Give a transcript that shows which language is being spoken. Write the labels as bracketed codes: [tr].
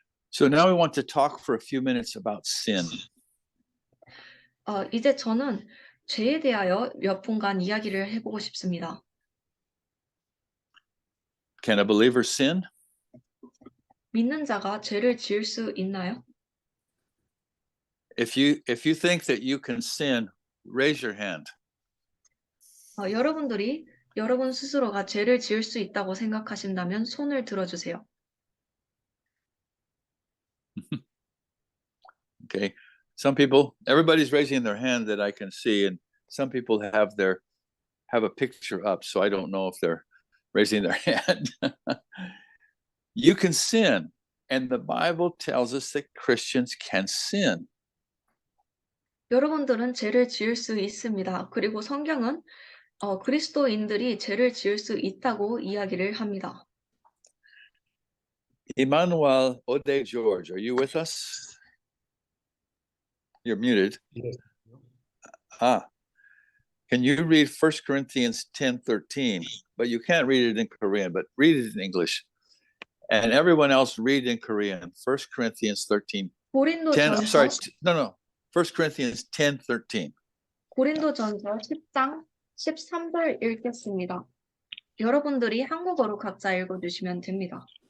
[en] So now we want to talk for a few minutes about sin. [ko] 이제 저는 죄에 대하여 몇 분간 이야기를 해보고 싶습니다. [en] Can a believer sin? [ko] 믿는 자가 죄를 지을 수 있나요? [en] If you think that you can sin, raise your hand. [ko] 여러분들이 여러분 스스로가 죄를 지을 수 있다고 생각하신다면 손을 들어주세요. [en] Okay. Some people, everybody's raising their hand that I can see, and some people have a picture up, so I don't know if they're raising their hand. You can sin, and the Bible tells us that Christians can sin. [ko] 여러분들은 죄를 지을 수 있습니다. 그리고 성경은 그리스도인들이 죄를 지을 수 있다고 이야기를 합니다. [en] Emmanuel Ode George, are you with us? You're muted. Yes. Can you read 1 Corinthians 10:13? But you can't read it in Korean, but read it in English. And everyone else read in Korean. 1 Corinthians 13. 10, I'm sorry, no. 1 Corinthians 10:13. [ko] 고린도전서 10장 13절 읽겠습니다. 여러분들이 한국어로 각자 읽어주시면 됩니다.